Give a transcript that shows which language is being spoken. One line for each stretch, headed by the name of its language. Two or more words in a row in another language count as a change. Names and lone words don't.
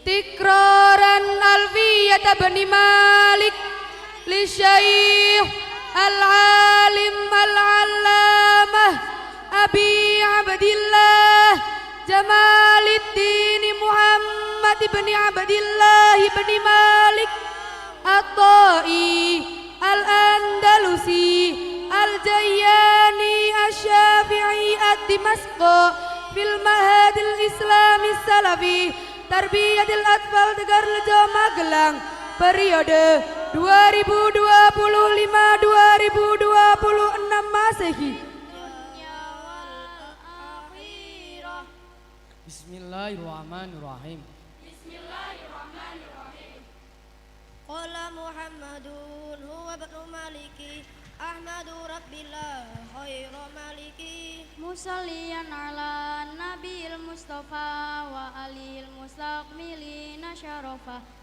Arabic: تكرارا ألفية ابن مالك للشيخ العالم العلامة أبي عبد الله جمال الدين محمد بن عبد الله بن مالك At-Tai, Al-Andalusi, Al-Jayyani, Asy-Syafi'i, Ad-Dimashqi, fil Ma'hadil Islami Salafi, Tarbiyatil Atfal Tegarrejo Magelang,
Indonesian: periode 2025-2026 Masehi.
Arabic: Bismillahirrahmanirrahim. قال محمد هو ابن مالك أحمد ربي الله خير مالك مصليا على النبي المصطفى وآله المستكملين الشرفا.